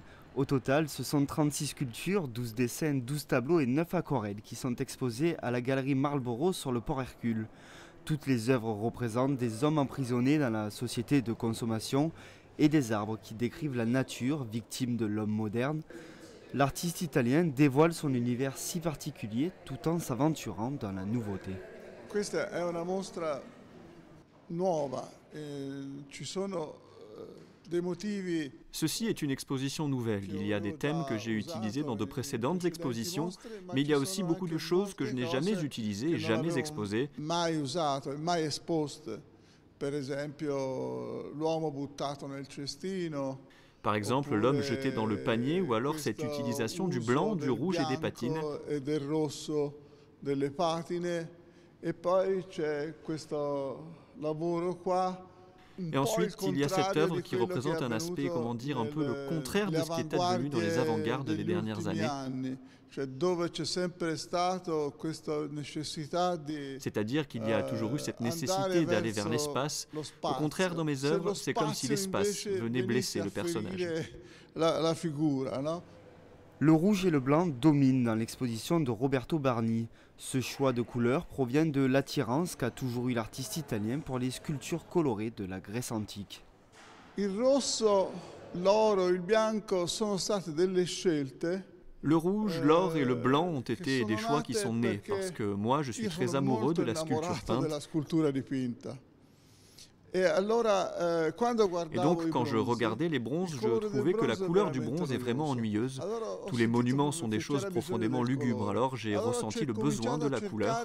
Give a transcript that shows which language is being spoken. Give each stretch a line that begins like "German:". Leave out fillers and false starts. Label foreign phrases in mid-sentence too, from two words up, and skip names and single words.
French: Au total, ce sont 36 sculptures, 12 dessins, 12 tableaux et 9 aquarelles qui sont exposées à la galerie Marlborough sur le port Hercule. Toutes les œuvres représentent des hommes emprisonnés dans la société de consommation et des arbres qui décrivent la nature, victime de l'homme moderne. L'artiste italien dévoile son univers si particulier tout en s'aventurant dans la nouveauté.
Italian: Questa è una mostra nuova, ci sono dei motivi.
French: Ceci est une exposition nouvelle. Il y a des thèmes que j'ai utilisés dans de précédentes expositions, mais il y a aussi beaucoup de choses que je n'ai jamais utilisées et jamais exposées.
Italian: Mai usato e mai esposte. Per esempio, l'uomo buttato nel cestino.
French: Par exemple, l'homme jeté dans le panier ou alors cette utilisation du blanc, du rouge et des patines.
Italian: E del rosso delle patine. E poi c'è questo lavoro qua.
French: Et ensuite, il y a cette œuvre qui représente un aspect, comment dire, un peu le contraire de ce qui est advenu dans les avant-gardes des dernières années. C'est-à-dire qu'il y a toujours eu cette nécessité d'aller vers l'espace. Au contraire, dans mes œuvres, c'est comme si l'espace venait blesser le personnage. Le rouge et le blanc dominent dans l'exposition de Roberto Barni. Ce choix de couleurs provient de l'attirance qu'a toujours eu l'artiste italien pour les sculptures colorées de la Grèce antique.
Italian: Il rosso, l'oro, il bianco sono state delle scelte.
French: Le rouge, l'or et le blanc ont été des choix qui sont nés parce que moi je suis très amoureux de la sculpture peinte. Et donc, quand je regardais les bronzes, je trouvais que la couleur du bronze est vraiment ennuyeuse. Tous les monuments sont des choses profondément lugubres, alors j'ai ressenti le besoin de la couleur.